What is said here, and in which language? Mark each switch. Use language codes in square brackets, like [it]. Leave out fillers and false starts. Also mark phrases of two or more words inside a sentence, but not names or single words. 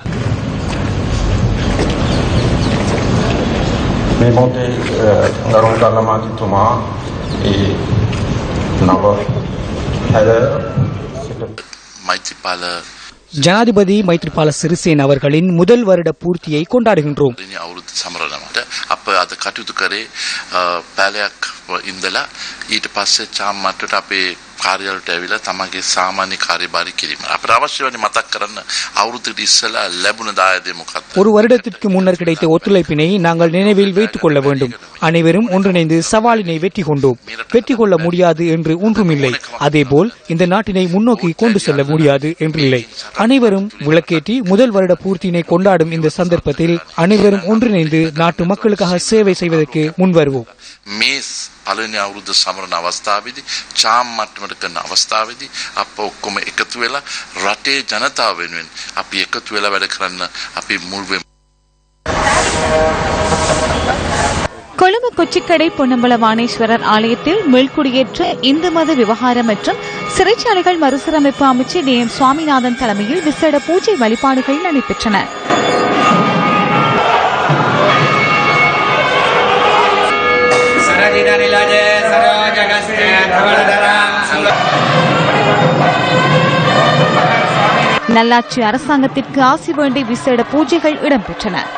[ta] ஜனாதிபதி மைத்ரிபால சிறிசேன அவர்களின் முதல் வருட பூர்த்தியை கொண்டாடுகின்றோம். [si] අප අද කටයුතු කරේ පැලයක් ඉඳලා ඊට පස්සේ චාම්මට්ටට අපේ කාර්යාලයට ඇවිල්ලා තමගේ සාමාන්‍ය කාර්යභාරය කිරීම. අපිට අවශ්‍ය වෙන්නේ මතක් කරන්න අවුරුද්දට ඉස්සෙල්ලා ලැබුණ දායදේ මොකක්ද? [ta] ஒரு வருடத்திற்கு முன்னர் கிடைத்த ஒத்துழைப்பினை நாங்கள் நினைவில் வைத்துக் கொள்ள வேண்டும். அனைவரும் ஒன்றிணைந்து சவாலினை வெற்றி கொண்டோம். வெற்றி கொள்ள முடியாது என்று ஒன்றுமில்லை. அதேபோல் இந்த நாட்டினை முன்னோக்கி கொண்டு செல்ல முடியாது என்றில்லை. அனைவரும் விளக்கேற்றி முதல் வருட பூர்த்தியினை கொண்டாடும் இந்த சந்தர்ப்பத்தில் அனைவரும் ஒன்றிணைந்து நாட்டு மக்களுக்காக சேவை செய்வதற்கு முன்வருவோம். [si] පළවෙනි අවුරුද්ද සමරන අවස්ථාවේදී චාම් මට්ටමට කරන අවස්ථාවේදී අප ඔක්කොම එකතු වෙලා රටේ ජනතාව වෙනුවෙන් අපි එකතු වෙලා වැඩ කරන්න අපි මුල් වෙමු. [ta] கொழும்பு கொச்சிக்கடை பொன்னம்பல வாணேஸ்வரர் ஆலயத்தில் மீள்குடியேற்ற இந்து மத விவகாரம் மற்றும் சிறைச்சாலைகள் மறுசீரமைப்பு அமைச்சர் DM சுவாமிநாதன் தலைமையில் விசேட பூஜை வழிபாடுகள் நடைபெற்றன. நல்லாட்சி அரசாங்கத்திற்கு ஆசி வேண்டி விசேட பூஜைகள் இடம்பெற்றன.